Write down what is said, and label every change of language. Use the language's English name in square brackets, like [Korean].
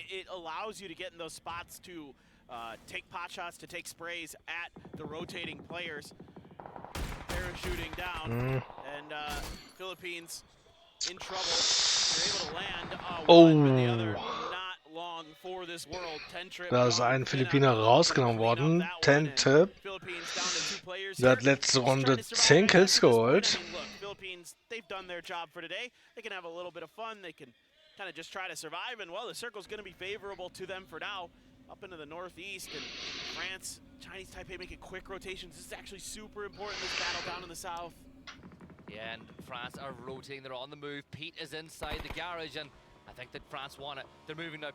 [English] It allows you to get in those spots to take pot shots, to take sprays at the rotating players. Parachuting down, and Philippines in trouble. They're able to land one, but the other not long for this world. 10 trip. [German] Da ist ein Philippiner rausgenommen worden. 10 Tip. Der hat letzte Runde 10 Kills geholt. [English] Look, Philippines, they've done their job for today. They can have a little bit of fun. They can kind of just try to survive, and well, the circle's going to be favorable to them for now. Up into the northeast, and France, Chinese Taipei making quick rotations. This is actually super important, this battle down in the south. Yeah, and France are rotating. They're on the move. Pete is inside the garage, and I think that France want it. They're moving now.